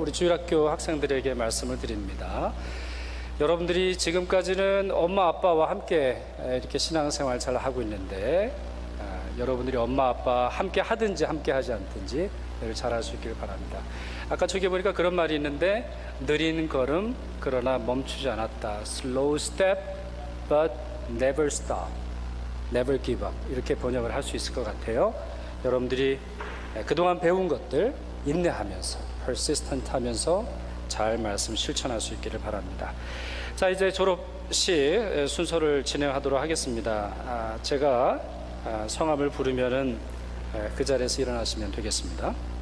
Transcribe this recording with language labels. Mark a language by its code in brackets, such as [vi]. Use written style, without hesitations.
[ko] 우리 주일학교 학생들에게 말씀을 드립니다. 여러분들이 지금까지는 엄마 아빠와 함께 이렇게 신앙생활 잘 하고 있는데 여러분들이 엄마 아빠 함께 하든지 함께 하지 않든지 늘 잘할 수 있기를 바랍니다. 아까 저기 보니까 그런 말이 있는데 느린 걸음 그러나 멈추지 않았다. [en] Slow step but never stop. Never give up. [ko] 이렇게 번역을 할 수 있을 것 같아요. 여러분들이 그동안 배운 것들 인내하면서 persistent 하면서 잘 말씀 실천할 수 있기를 바랍니다. 자, 이제 졸업식 순서를 진행하도록 하겠습니다. 제가 성함을 부르면은 그 자리에서 일어나시면 되겠습니다.